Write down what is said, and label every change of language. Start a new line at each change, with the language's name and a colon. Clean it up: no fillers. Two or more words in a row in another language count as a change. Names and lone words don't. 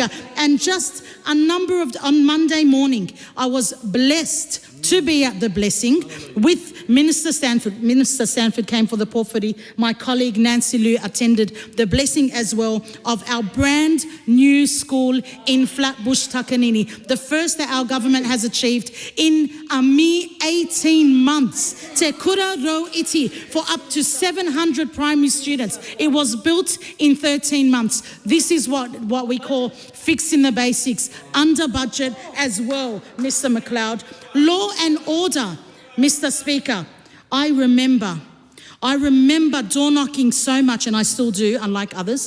English: And just a number of, on Monday morning, I was blessed to be at the blessing with Minister Stanford. Minister Stanford came for the Pōwhiri. My colleague Nancy Liu attended the blessing as well of our brand new school in Flatbush, Takanini. The first that our government has achieved in a mere 18 months. Te kura rau iti for up to 700 primary students. It was built in 13 months. This is what we call fixing the basics, under budget as well, Mr. McLeod. Law and order, Mr. Speaker. I remember door knocking so much, and I still do, unlike others.